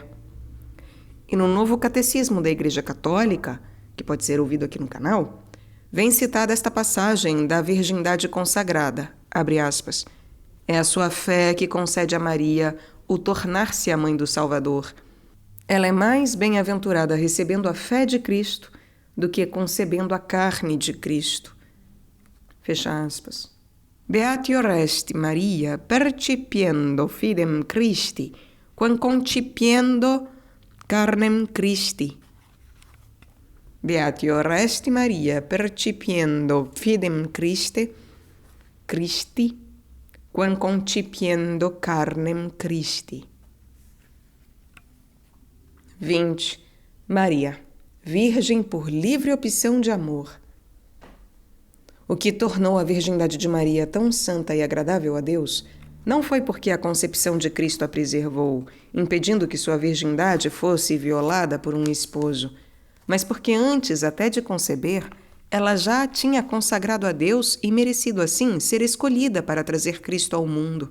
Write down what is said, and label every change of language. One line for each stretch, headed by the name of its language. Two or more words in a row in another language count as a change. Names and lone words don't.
Portuguese: E no Novo Catecismo da Igreja Católica, que pode ser ouvido aqui no canal, vem citada esta passagem da virgindade consagrada, abre aspas, é a sua fé que concede a Maria o tornar-se a mãe do Salvador. Ela é mais bem-aventurada recebendo a fé de Cristo do que concebendo a carne de Cristo. Fecha aspas.
Latin: Beatio resti Maria percipiendo fidem Christi, quam concipiendo carnem Christi. Beatio resti Maria percipiendo fidem Christi, quam concipiendo carnem Christi.
Portuguese: 20. Maria, virgem por livre opção de amor. O que tornou a virgindade de Maria tão santa e agradável a Deus não foi porque a concepção de Cristo a preservou, impedindo que sua virgindade fosse violada por um esposo, mas porque antes até de conceber, ela já a tinha consagrado a Deus e merecido assim ser escolhida para trazer Cristo ao mundo.